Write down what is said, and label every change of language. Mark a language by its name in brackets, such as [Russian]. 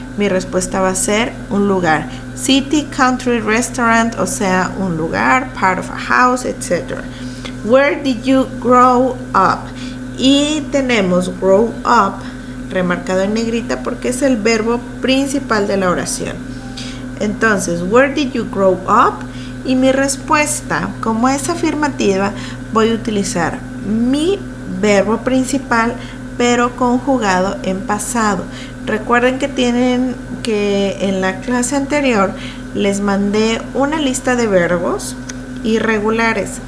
[Spanish] Mi respuesta va a ser un lugar. City, country, restaurant, o sea, un lugar, part of a house, etc. [English] Where did you grow up? [Spanish] Y tenemos grow up remarcado en negrita porque es el verbo principal de la oración. Entonces, [English] where did you grow up? [Spanish] Y mi respuesta, como es afirmativa, voy a utilizar mi verbo principal, pero conjugado en pasado. Recuerden que en la clase anterior les mandé una lista de verbos irregulares.